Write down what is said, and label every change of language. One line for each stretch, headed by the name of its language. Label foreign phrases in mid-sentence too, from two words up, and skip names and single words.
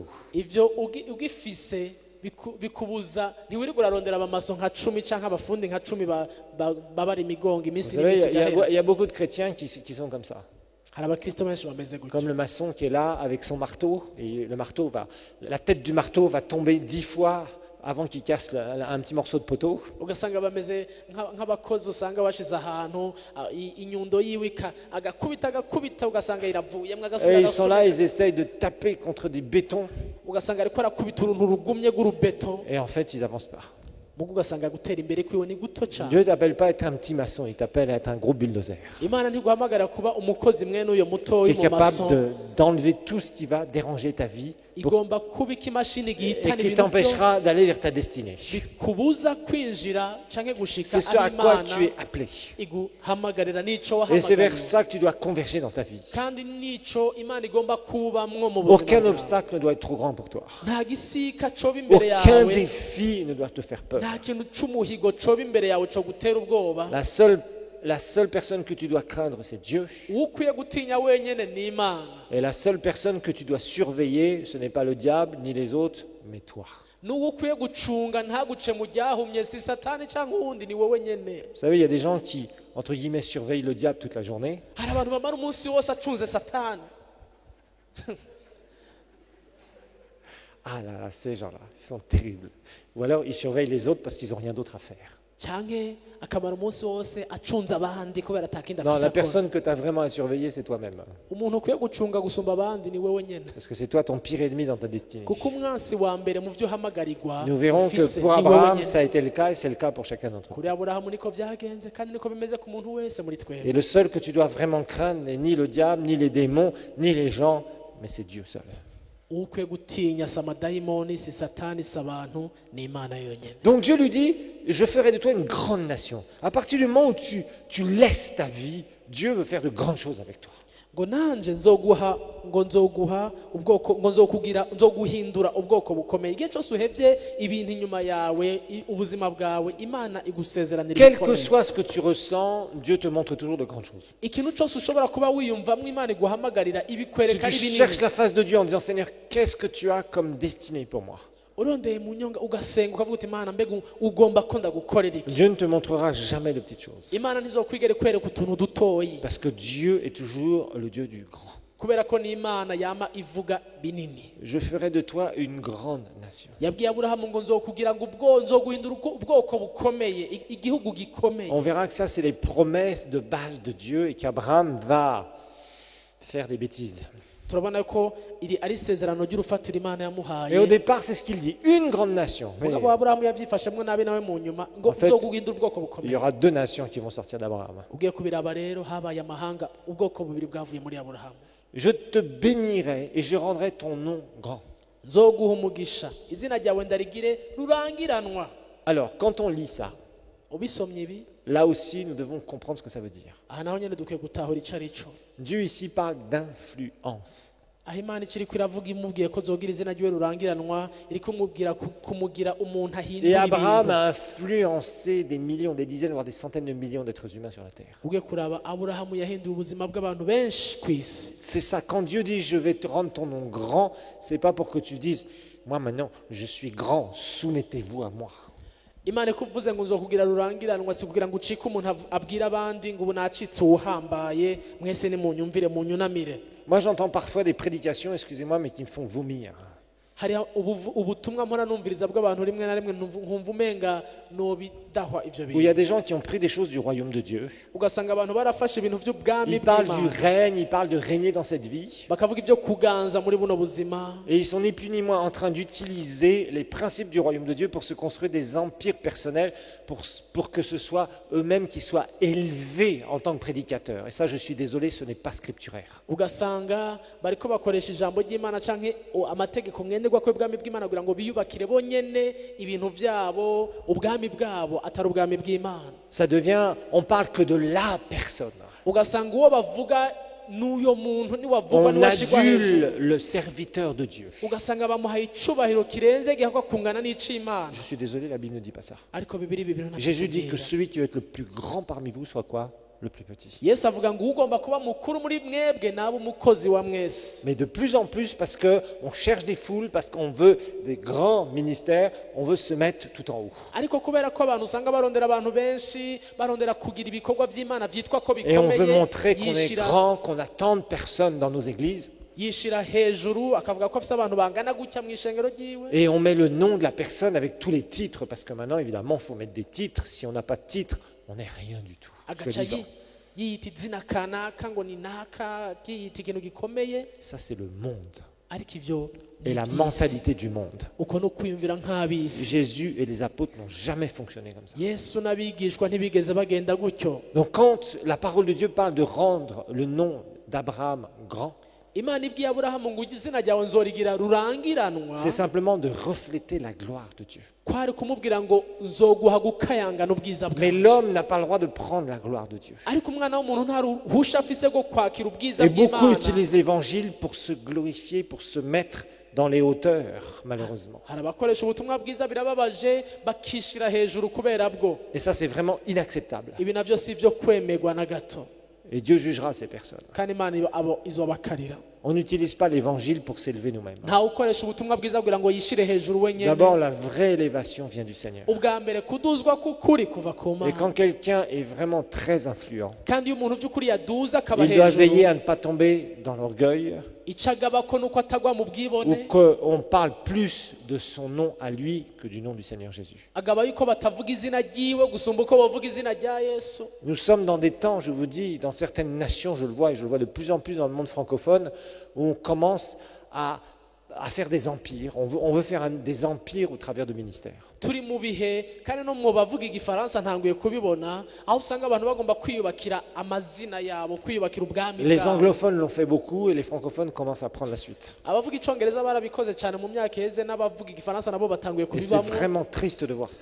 Rundi: ivyo ugifise bikubuza ntiwirirwa urarondera abamaso nka 10 canke abafundi nka 10 babara imigongo
French: Vous
Rundi: iminsi
French: savez,
Rundi: n'imisi igahera.
French: il y a beaucoup de chrétiens qui sont comme ça.
Rundi: hari abakristo benshi bameze gutyo.
French: Comme le maçon qui est là avec son marteau, et le marteau la tête du marteau va tomber 10 fois avant qu'il casse un petit morceau de poteau.
Rundi: ugasanga bameze nk'abakozi usanga bashize ahantu inyundo yiwe agakubita ugasanga iravuyemwo
French: Et ils sont là,
Rundi: agasubira
French: ils essayent de taper contre des bétons,
Rundi: ugasanga ariko arakubita uruntu rugumye rw'urubeto
French: et en fait, ils n'avancent pas.
Rundi: mugo ugasanga gutera imbere kwiwe ni guto cyane.
French: Dieu ne t'appelle pas à être un petit maçon, il t'appelle à être un gros bulldozer.
Rundi: imana ntiguhamagara kuba umukozi mwene uyo mutoyi
French: Qui est
Rundi: mu maso.
French: capable d'enlever tout ce qui va déranger ta vie
Rundi: igomba kubika imashini
French: et
Rundi: gihitana
French: qui
Rundi: ibintu
French: t'empêchera
Rundi: byose
French: d'aller vers ta destinée.
Rundi: bikubuza kwinjira canke gushika
French: C'est ce à
Rundi: ari
French: quoi
Rundi: imana
French: tu es appelé.
Rundi: iguhamagarira n'ico
French: Et c'est vers
Rundi: wahamagariwe
French: ça que tu dois converger dans ta vie.
Rundi: kandi n'ico imana igomba kubamwo mu buzima
French: Aucun
Rundi: bwawe.
French: obstacle ne doit être trop grand pour toi.
Rundi: nta gisika coba imbere
French: Aucun
Rundi: yawe
French: défi ne doit te faire peur.
Rundi: nta kintu c'umuhigo coba imbere yawe co gutera ubwoba.
French: La seule la seule personne que tu dois craindre, c'est Dieu.
Rundi: uwo ukwiye gutinya wenyine ni imana
French: Et la seule personne que tu dois surveiller, ce n'est pas le diable ni les autres, mais toi.
Rundi: n'uwo ukwiye gucunga ntaguce mu ryahumye si satani cyangwa uwundi ni wowe nyine.
French: Vous savez, il y a des gens qui, entre guillemets, surveillent le diable toute la journée.
Rundi: hari abantu bamara umunsi wose acunze satani.
French: Ah là là, ces gens-là, ils sont terribles. Ou alors ils surveillent les autres parce qu'ils n'ont rien d'autre à faire.
Rundi: cyangwa akamara umunsi wose acunze abandi kubera atakindi
French: Non,
Rundi: afise
French: la
Rundi: akora.
French: personne que tu as vraiment à surveiller, c'est toi-même.
Rundi: umuntu ukwiye gucunga gusumba abandi ni wowe nyine,
French: Parce que c'est toi ton pire ennemi dans ta destinée.
Rundi: kuko umwansi wa mbere mu byo uhamagarirwa
French: Nous verrons que
Rundi: ufise
French: pour ni wowe Abraham,
Rundi: nyine.
French: ça a été le cas et c'est le cas pour chacun d'entre nous.
Rundi: kuri aburahamu niko byagenze kandi niko bimeze ku muntu wese muri
French: Et
Rundi: twebwe.
French: le seul que tu dois vraiment craindre n'est ni le diable, ni les démons, ni les gens, mais c'est Dieu seul.
Rundi: uwo ukwiye gutinya si amadayimoni si satani si abantu ni imana yonyine.
French: Donc Dieu lui dit, je ferai de toi une grande nation. À partir du moment où tu laisses ta vie, Dieu veut faire de grandes choses avec toi.
Rundi: ngo nanje nzoguha ubwoko ngo nzoguhindura ubwoko bukomeye. igihe cyose uhebye ibintu inyuma yawe ubuzima bwawe imana igusezeranira
French: Quel que
Rundi: ibikomeye.
French: soit ce que tu ressens, Dieu te montre toujours de grandes choses.
Rundi: ikintu cyose ushobora kuba wiyumvamo imana iguhamagarira
French: Si
Rundi: ibikwereka
French: tu
Rundi: ari binini.
French: cherches la face de Dieu en disant, Seigneur, qu'est-ce que tu as comme destinée pour moi?
Rundi: urondeye mu nyonga ugasenga ukavuga uti imana mbega ugomba ko ndagukorera iki.
French: Dieu ne te montrera jamais de petites choses.
Rundi: imana ntizokwigere kwereka utuntu dutoyi
French: Parce que Dieu est toujours le Dieu du grand.
Rundi: kubera ko ni imana yama ivuga binini.
French: Je ferai de toi une grande nation.
Rundi: yabwiye aburahamu ngo nzokugira ngo nzoguhindura ubwoko bukomeye igihugu gikomeye.
French: On verra que ça, c'est les promesses de base de Dieu et qu'Abraham va faire des bêtises.
Rundi: turabona ko iri ari isezerano ry'urufatiro imana
French: Et au
Rundi: yamuhaye.
French: départ, c'est ce qu'il dit, une grande nation. Mais
Rundi: umugabo wa aburahamu yabyifashemo nabi nawe mu nyuma ngo
French: En fait,
Rundi: nzoguhindura ubwoko
French: il y
Rundi: bukomeye.
French: aura deux nations qui vont sortir d'Abraham.
Rundi: ugiye kubiraba rero habaye amahanga ubwoko bubiri bwavuye muri aburahamu.
French: Je te bénirai et je rendrai ton nom grand.
Rundi: nzoguha umugisha izina ryawe ndarigire rurangiranwa.
French: Alors, quand on lit ça,
Rundi: ubisomye ibi
French: là aussi, nous devons comprendre ce que ça veut dire.
Rundi: aha naho nyine dukwiye gutahura icyo ari cyo.
French: Dieu ici parle d'influence.
Rundi: aho imana ikiri iravuga imubwiye ko zogira izina ryiwe rurangiranwa iri kumubwira kumugira umuntu
French: Et
Rundi: ahindura
French: Abraham
Rundi: ibintu.
French: a influencé des millions, des dizaines, voire des centaines de millions d'êtres humains sur la terre.
Rundi: ugiye kuraba aburahamu yahinduye ubuzima bw'abantu benshi ku isi.
French: C'est ça, quand Dieu dit je vais te rendre ton nom grand, c'est pas pour que tu dises moi maintenant je suis grand, soumettez-vous à moi.
Rundi: imana ikuvuze ngo nzokugira rurangiranwa si kugira ngo ucike umuntu abwira abandi ngo ubu nacitse uwuhambaye mwese nimunyumvire munyunamire.
French: Moi j'entends parfois des prédications, excusez-moi, mais qui me font vomir.
Rundi: hari ubutumwa mpora numviriza bw'abantu rimwe na rimwe nkumva umenga nobidahwa ivyo
French: Où il y a
Rundi: bintu.
French: des gens qui ont pris des choses du royaume de Dieu.
Rundi: ugasanga abantu barafashe ibintu by'ubwami
French: Ils parlent du
Rundi: bw'imana
French: règne, ils parlent de régner dans cette vie.
Rundi: bakavuga ibyo kuganza muri buno buzima.
French: Et ils sont ni plus ni moins en train d'utiliser les principes du royaume de Dieu pour se construire des empires personnels, pour que ce soit eux-mêmes qui soient élevés en tant que prédicateurs. Et ça, je suis désolé, ce n'est pas scripturaire.
Rundi: ugasanga bariko bakoresha ijambo ry'imana canke amategeko ngenderwa ko ubwami bw'imana kugira ngo biyubakire bonyene ibintu vyabo ubwami bwabo atari ubwami bw'imana.
French: Ça devient, on parle que de la personne.
Rundi: ugasanga uwo bavuga n'uyo muntu niwavugwa
French: On
Rundi: niwashigwa hejuru
French: adule le serviteur de Dieu.
Rundi: ugasanga bamuhaye icubahiro kirenze gihakwa kungana n'ic'imana.
French: Je suis désolé, la Bible ne dit pas ça.
Rundi: ariko bibiri bibiri
French: Jésus dit que celui qui veut être le plus grand parmi vous soit quoi? Le plus petit.
Rundi: yesu avuga ngo ugomba kuba mukuru muri mwebwe nabe umukozi wa mwese.
French: Mais de plus en plus, parce qu'on cherche des foules, parce qu'on veut des grands ministères, on veut se mettre tout en haut.
Rundi: ariko kubera ko abantu usanga barondera abantu benshi barondera kugira ibikorwa by'imana byitwa ko
French: Et on veut
Rundi: bikomeye
French: montrer qu'on est grand, qu'on a tant de personnes dans nos églises.
Rundi: yishira hejuru akavuga ko afite abantu bangana gutya mu ishengero ryiwe.
French: Et on met le nom de la personne avec tous les titres, parce que maintenant, évidemment, il faut mettre des titres. Si on n'a pas de titre, on n'est rien du tout.
Rundi: agaca
French: Soi-disant.
Rundi: yiyita izina kanaka ngo ni naka yiyita ikintu gikomeye.
French: Ça, c'est le monde
Rundi: ariko ivyo ni
French: et la
Rundi: iby'isi.
French: mentalité du monde.
Rundi: uko no kwiyumvira nk'ab'isi.
French: Jésus et les apôtres n'ont jamais fonctionné comme ça.
Rundi: yesu n'abigishwa ntibigeze bagenda gutyo.
French: Donc quand la parole de Dieu parle de rendre le nom d'Abraham grand,
Rundi: imana ibwiye aburahamu ngo izina ryawe nzorigira rurangiranwa
French: c'est simplement de refléter la gloire de Dieu.
Rundi: kwari kumubwira ngo nzoguha gukayangana ubwiza
French: Mais
Rundi: bwawe.
French: l'homme n'a pas le droit de prendre la gloire de Dieu.
Rundi: ariko umwana w'umuntu nta ruhusha afise rwo kwakira ubwiza
French: Et beaucoup
Rundi: bw'imana.
French: utilisent l'évangile pour se glorifier, pour se mettre dans les hauteurs, malheureusement.
Rundi: hari abakoresha ubutumwa bwiza birababaje bakishira hejuru kubera bwo.
French: Et ça, c'est vraiment inacceptable.
Rundi: Ibi navyo si byo kwemerwa na gato,
French: Et Dieu jugera ces personnes.
Rundi: kandi Imana abo izobakarira.
French: On n'utilise pas l'évangile pour s'élever nous-mêmes.
Rundi: Nta ukoresha ubutumwa bwiza kugira ngo yishire hejuru wenyene.
French: D'abord, la vraie élévation vient du Seigneur.
Rundi: Ubwa mbere kuduzwa k'ukuri kuva ku
French: Et
Rundi: Mana,
French: quand quelqu'un est vraiment très influent,
Rundi: kandi iyo umuntu by'ukuri yaduza akaba
French: il doit veiller
Rundi: hejuru,
French: à ne pas tomber dans l'orgueil
Rundi: icyo agabako nuko atagwa mu
French: ou
Rundi: bwibone,
French: qu'on parle plus de son nom à lui que du nom du Seigneur Jésus.
Rundi: agaba yuko batavuga izina ryiwe gusumba uko bavuga izina rya Yesu.
French: Nous sommes dans des temps, je vous dis, dans certaines nations, je le vois et je le vois de plus en plus dans le monde francophone, où on commence à faire des empires. On veut faire des empires au travers de ministères.
Rundi: Turi mu bihe kandi no mu bavuga igifaransa ntanguye kubibona aho usanga abantu bagomba kwiyubakira amazina yabo, kwiyubakira ubwami
French: Les
Rundi: bwabo.
French: anglophones l'ont fait beaucoup et les francophones commencent à prendre la suite.
Rundi: Abavuga icongereza barabikoze cyane mu myaka iheze, n'abavuga igifaransa nabo batanguye
French: Et c'est
Rundi: kubibamo.
French: vraiment triste de voir ça.